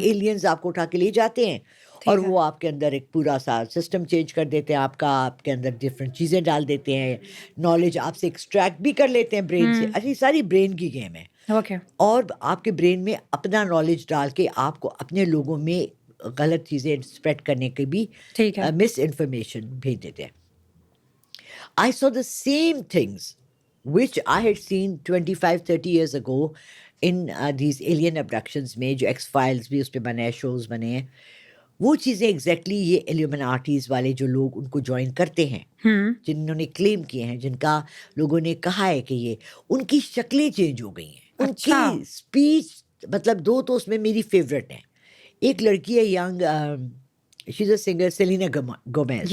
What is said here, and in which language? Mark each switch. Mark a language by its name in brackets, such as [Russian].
[Urdu] Aliens آپ کو اٹھا کے لے جاتے ہیں اور وہ آپ کے اندر ایک پورا سا سسٹم چینج کر دیتے ہیں، آپ کے اندر ڈفرینٹ چیزیں ڈال دیتے ہیں، نالج آپ سے ایکسٹریکٹ بھی کر لیتے ہیں برین سے. اچھی ساری برین کی گیم ہے. اوکے. اور آپ کے برین میں اپنا نالج ڈال کے آپ کو اپنے لوگوں میں غلط چیزیں اسپریڈ کرنے کی بھی ٹھیک ہے. مس انفارمیشن بھیج دیتے ہیں. [English] I saw the same things which I had seen 25-30 years ago in these alien abductions [Urdu] میں، جو ایکس فائلز بھی اس پہ بنے ہیں، شوز بنے ہیں. وہ چیزیں ایگزیکٹلی یہ ایلیومیناٹیز والے جو لوگ ان کو جوائن کرتے ہیں، جنہوں نے کلیم کیے ہیں، جن کا لوگوں نے کہا ہے کہ یہ، ان کی شکلیں چینج ہو گئی ہیں، ان کی اسپیچ، مطلب 2 تو اس میں میری فیوریٹ ہیں. ایک لڑکی ہے young, [English] she is a singer, [Urdu] Selena Gomez.